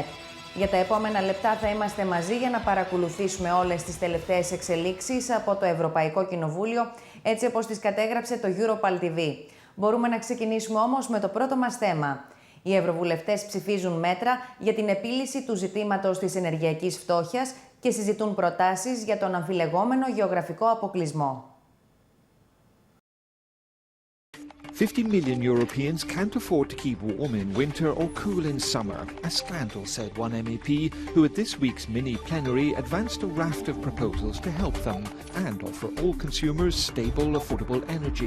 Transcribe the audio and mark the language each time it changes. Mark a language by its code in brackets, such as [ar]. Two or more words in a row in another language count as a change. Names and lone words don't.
[el] Για τα επόμενα λεπτά θα είμαστε μαζί για να παρακολουθήσουμε όλες τις τελευταίες εξελίξεις από το Ευρωπαϊκό Κοινοβούλιο, έτσι όπως τις κατέγραψε το Europal TV. Μπορούμε να ξεκινήσουμε όμως με το πρώτο μας θέμα. Οι ευρωβουλευτές ψηφίζουν μέτρα για την επίλυση του ζητήματος της ενεργειακής φτώχειας και συζητούν προτάσεις για τον αμφιλεγόμενο γεωγραφικό αποκλεισμό. [en] 50 million Europeans can't afford to keep warm in winter or cool in summer, a scandal, said one MEP, who at this week's mini-plenary advanced a raft of proposals to help them and offer all consumers stable, affordable energy.